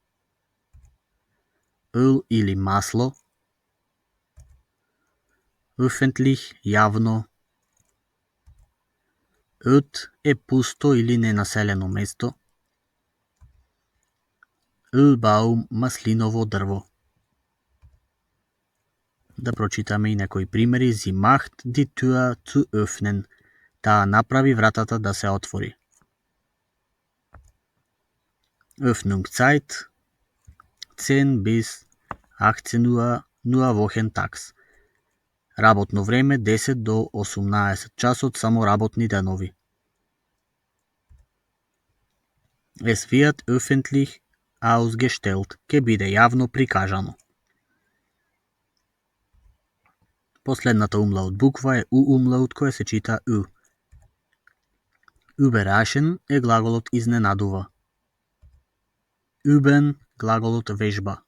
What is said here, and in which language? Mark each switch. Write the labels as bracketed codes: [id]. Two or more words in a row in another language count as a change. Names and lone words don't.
[mk] Öl или масло. Öffentlich, јавно. Öd е пусто или ненаселено место. Ölbaum, маслиново дрво. Да прочитаме и некои примери. [de] Sie macht die Tür zu öffnen. [mk] Таа направи вратата да се отвори. [de] Öffnungszeit 10 bis 18 Uhr nur wochentags. [mk] Работно време 10 до 18 часот, само работни денови. [de] Es wird öffentlich ausgestellt. [mk] Ке биде јавно прикажано. Последната умлаут буква е У умлаут, која се чита У. Überraschen е глаголот изненадува. Üben, глаголот вежба.